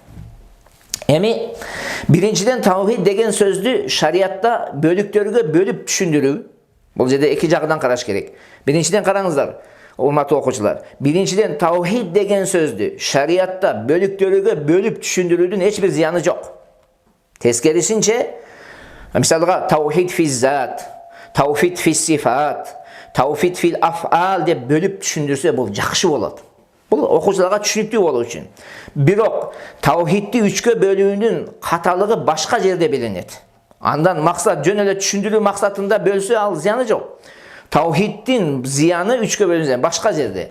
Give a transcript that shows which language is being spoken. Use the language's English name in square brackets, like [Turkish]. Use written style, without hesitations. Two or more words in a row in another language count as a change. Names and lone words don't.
[Kyrgyz] Эми биринчиден таухид деген сөздү шариатта бөлүктөргө бөлүп түшүндүрүү. Бул жерде эки жагынан караш керек. Биринчиден караңыздар, урматтуу окуучулар. Биринчиден таухид деген сөздү шариатта бөлүктөргө бөлүп түшүндүрүүдүн эч бир зыяны жок. Тескерисинче, мисалга [Arabic] توحيد في الذات توحيد في الصفات توحيد في الأفعال [Kyrgyz] деп бөлүп түшүндүрсө бул жакшы болот. Бул окуучуларга түшүнүктүү болуу үчүн. Бирок таухидди үчкө бөлүүнүн каталыгы башка жерде билинет. Андан максат жөн эле түшүндүрүү максатында бөлсө ал зыяны жок. Таухиддин зыяны үчкө бөлүнсө башка жерде.